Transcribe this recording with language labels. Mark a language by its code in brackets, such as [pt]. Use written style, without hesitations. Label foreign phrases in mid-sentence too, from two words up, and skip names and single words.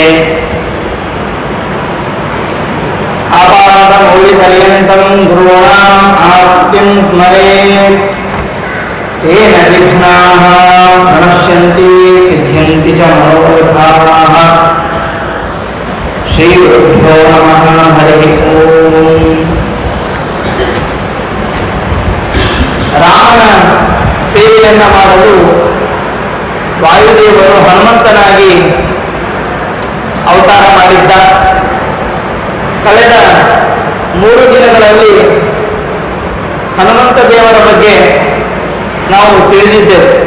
[sa] आपादमौलिपर्यन्तं गुरूणाम् आप्तिं स्मरेत् तेन विघ्नाः प्रणश्यन्ति सिद्ध्यन्ति च मनोरथाः। श्रीगुरुभ्यो नमः। हरिः ओम्। [kn] ರಾಮನ ಸೇವೆಯನ್ನು ಮಾಡಲು ವಾಯುದೇವರು ಹನುಮಂತನಾಗಿ ಅವತಾರ ಮಾಡಿದ್ದ. ಕಳೆದ 3 ದಿನಗಳಲ್ಲಿ ಹನುಮಂತ ದೇವರ ಬಗ್ಗೆ ನಾವು ತಿಳಿದಿದ್ದೆವು.